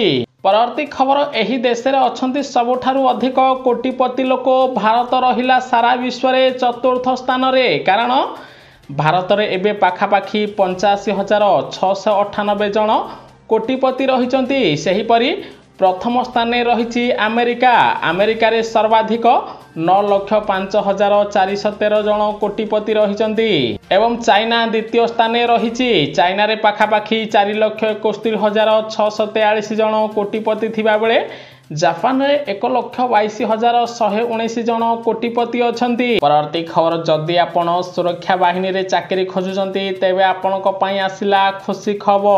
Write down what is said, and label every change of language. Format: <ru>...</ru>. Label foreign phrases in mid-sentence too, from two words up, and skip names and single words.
<or>ପରବର୍ତ୍ତୀ ଖବର ଏହି ଦେଶ ରେ ଅଛନ୍ତି ସବୁଠାରୁ ଅଧିକ କୋଟିପତି ଲୋକ। ଭାରତ ରହିଲା ସାରା ବିଶ୍ୱ ରେ ଚତୁର୍ଥ ସ୍ଥାନ ରେ। କାରଣ ଭାରତ ମେଁ ଏବେ ପାଖାପାଖି 85,698 ଜଣ କୋଟିପତି ରହିଛନ୍ତି। ସେହିପରି ପ୍ରଥମ ସ୍ଥାନ ରହି ଆମେରିକା। ଆମେରିକା ରେ ସର୍ବାଧିକ 9,05,413 ଜଣ କୋଟିପତି ରହିଛନ୍ତି। ଏବଂ ଚାଇନା ଦ୍ୱିତୀୟ ସ୍ଥାନ ରହି। ଚାଇନା ରେ ପାଖାପାଖି 4,61,643 ଜଣ କୋଟିପତି ଥିବା ବେଳେ ଜାପାନ ରେ 1,22,119 ଜଣ କୋଟିପତି ଅଛନ୍ତି। ପରବର୍ତ୍ତୀ ଖବର ଯଦି ଆପଣ ସୁରକ୍ଷା ବାହିନୀ ରେ ଚାକିରି ଖୋଜୁଛନ୍ତି ତେବେ ଆପଣଙ୍କ ପାଇଁ ଆସିଲା ଖୁସି ଖବର।</or>